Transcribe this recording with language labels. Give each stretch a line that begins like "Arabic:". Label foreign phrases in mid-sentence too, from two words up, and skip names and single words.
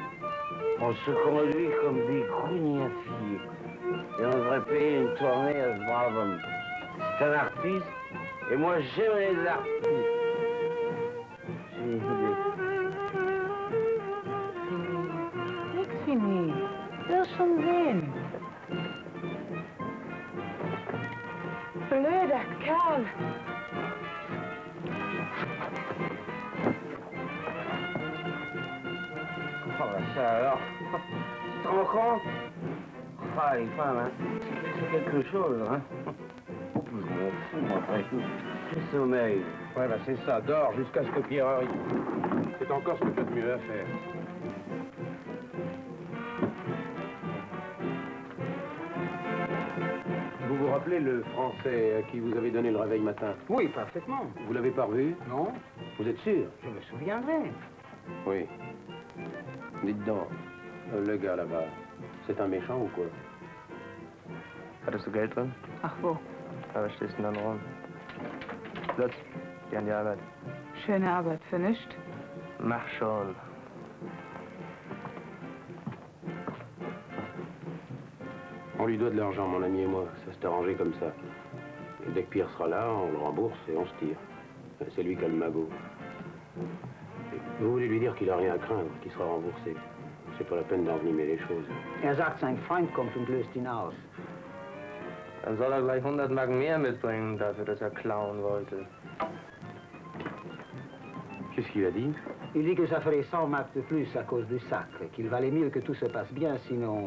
French: On se conduit comme des grognaffiers. Et on devrait payer une tournée à ce brave homme. C'est un artiste, et moi j'aime les artistes. J'ai une idée. Fini.
German: schon sehen. Blöder Kerl.
French: Oh, bah ça alors. Tu te rends compte? Ah, les femmes, hein. C'est quelque chose, hein. Oh, je m'en fous, moi, après tout. Le sommeil. Ouais, bah c'est ça, dors jusqu'à ce que Pierre arrive. C'est encore ce que tu as de mieux à faire. Vous vous rappelez le Français à qui vous avez donné le réveil matin? Oui, parfaitement. Vous l'avez pas revu? Non. Vous êtes sûr? Je me souviendrai. Oui. Dites donc, le gars là-bas, c'est un méchant ou quoi?
German: Hattest du Geld drin? Ach wo, Ja, was stehst du denn dann rum? Lutz, geh an die Arbeit. schöne Arbeit, für nichts. Mach schon.
French: On lui doit de l'argent, mon ami et moi. Ça s'est arrangé comme ça. Et dès que Pierre sera là, on le rembourse et on se tire. C'est lui qui a le magot. Et vous voulez lui dire qu'il a rien à craindre, qu'il sera remboursé. C'est pas la peine d'envenimer les choses.
German: Er sagt, sein Freund kommt und löst ihn aus. Dann soll er gleich 100 Marken mehr mitbringen, dafür, dass er klauen wollte.
French: Qu'est-ce qu'il a dit? Il dit que ça ferait 100 marques de plus à cause du sacre, qu'il valait mieux que tout se passe bien, sinon...